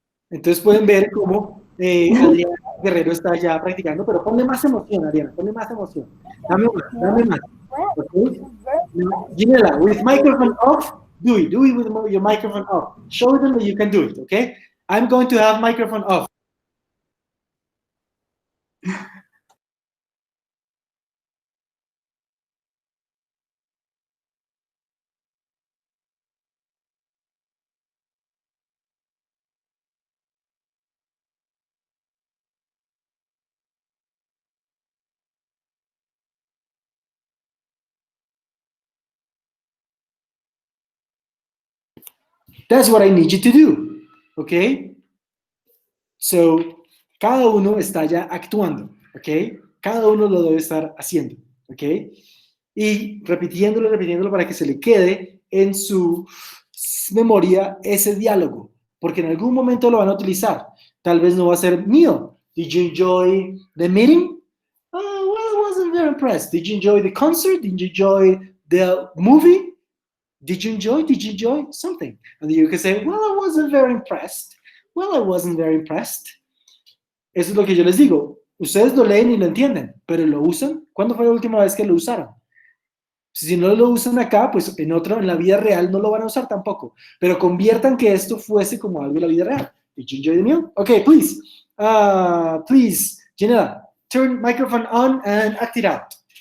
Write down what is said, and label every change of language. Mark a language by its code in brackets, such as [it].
[es] Entonces pueden ver cómo Adriana Guerrero está ya practicando, pero ponle más emoción, Adriana, ponle más emoción. Dame más. Okay? [en] Ginela, with microphone off, do it with your microphone off. Show them that you can do it, okay? I'm going to have microphone off. That's what I need you to do, okay? [es] So, cada uno está ya actuando, okay? Cada uno lo debe estar haciendo, okay? Y repitiéndolo para que se le quede en su memoria ese diálogo, porque en algún momento lo van a utilizar. Tal vez no va a ser mío. [en] Did you enjoy the meeting? Oh, well, I wasn't very impressed. Did you enjoy the concert? Did you enjoy the movie? Did you enjoy something? And you can say, well, I wasn't very impressed. Well, I wasn't very impressed. [es] Eso es lo que yo les digo. Ustedes lo leen y lo entienden, pero lo usan. ¿Cuándo fue la última vez que lo usaron? Si no lo usan acá, pues en la vida real no lo van a usar tampoco. Pero conviertan que esto fuese como algo de la vida real. [en] Did you enjoy the meal? Okay, please. Please, Janela, turn microphone on and act it out.